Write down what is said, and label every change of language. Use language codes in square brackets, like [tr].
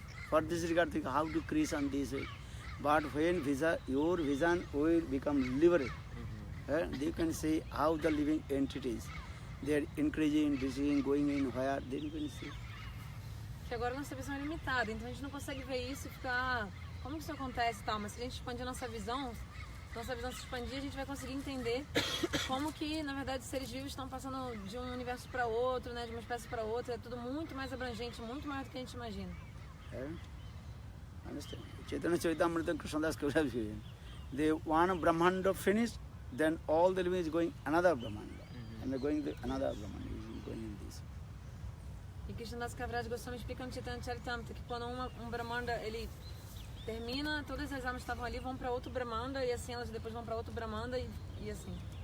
[en] For this regard, think how to create on this way. But when your vision will become liberal, you can see how the living entities, they are increasing, decreasing, going in where, then you can see. [pt] Que agora nossa visão é limitada, então a gente não consegue ver isso e ficar, como que isso acontece e tal, mas se a gente expandir nossa visão se expandir, a gente vai conseguir entender como que, na verdade, os seres vivos estão passando de um universo para outro, né, de uma espécie para outra, é tudo muito mais abrangente, muito maior do que a gente imagina. [en] Understand? Chaitanya Charitamrita Krishnadas Kaviraj, the one Brahmanda finished, then all the living is going another Brahmanda, and they're going another Brahmanda, is going in this. [pt] E Krishnadas Kaviraj Goswami explica no Chaitanya Charitamrita que quando um Brahmanda ele termina, todas as almas que estavam ali vão para outro Brahmanda e assim elas depois vão para outro Brahmanda e assim.